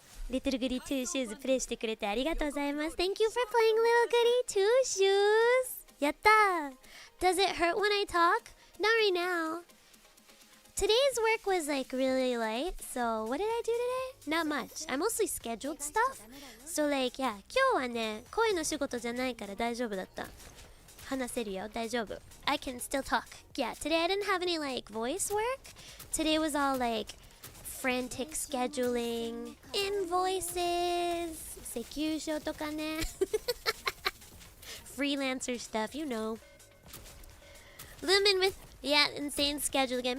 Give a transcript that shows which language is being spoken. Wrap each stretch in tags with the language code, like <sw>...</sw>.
<ja>Little Goody Two Shoes プレイしてくれてありがとうございます。</ja> <en>Thank you for playing Little Goody Two Shoes.</en> <ja>やったー。</ja> <en>Does it hurt when I talk? Not right now. Today's work was like really light. So what did I do today? Not much. I mostly scheduled stuff. So like yeah,</en> <ja>今日はね、声の仕事じゃないから大丈夫だった。話せるよ、大丈夫。</ja> <en>I can still talk. Yeah, today I didn't have any like voice work. Today was all like frantic scheduling, invoices,</en> <ja>請求書とかね。</ja> <en>Freelancer stuff, you know. Lumin with insane schedule again.</en>